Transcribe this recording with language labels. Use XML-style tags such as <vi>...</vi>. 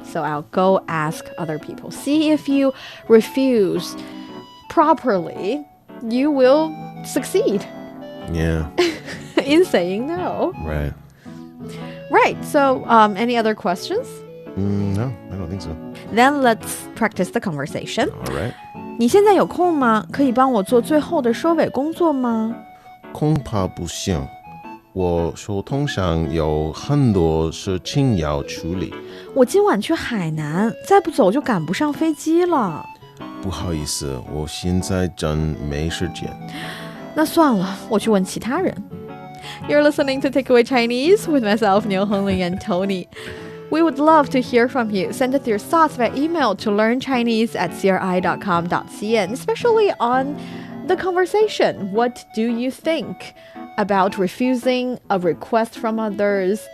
<en>So I'll go ask other people. See if you refuse properly, you will succeed. Yeah. in saying no. Right. Right. So, any other questions? No, I don't think so. Then let's practice the conversation. All right.</en> <zh>你现在有空吗？可以帮我做最后的收尾工作吗？恐怕不行，我手头上有很多事情要处理。我今晚去海南，再不走就赶不上飞机了。不好意思，我现在真没时间。那算了，我去问其他人。</zh> <en>You're listening to Takeaway Chinese with myself, Niu Hongling, and Tony. We would love to hear from you. Send us your thoughts by email to learnchinese@cri.com.cn, especially on the conversation. What do you think about refusing a request from others?</en>